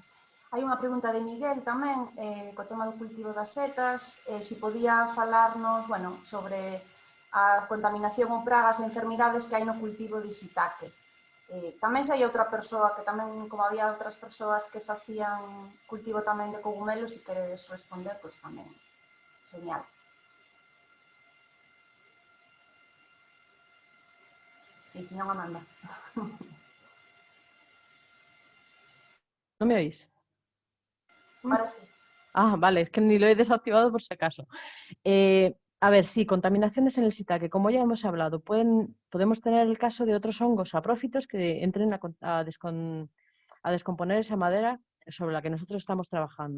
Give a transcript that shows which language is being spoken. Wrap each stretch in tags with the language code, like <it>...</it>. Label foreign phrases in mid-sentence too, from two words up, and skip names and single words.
<gl>Hai unha pregunta de Miguel tamén, co tema do cultivo das setas, se podía falarnos, bueno, sobre a contaminación ou pragas e enfermidades que hai no cultivo de shiitake. Tamén se hai outra persoa que tamén, como había outras persoas que facían cultivo tamén de cogumelos, se queredes responder, pois tamén. Genial. E se non, Amanda.</gl> <es>¿No me oís? Ahora sí. Ah, vale, es que ni lo he desactivado por si acaso. A ver, sí, contaminaciones en el shiitake, como ya hemos hablado, podemos tener el caso de otros hongos saprófitos que entren a descomponer esa madera sobre la que nosotros estamos trabajando.</es>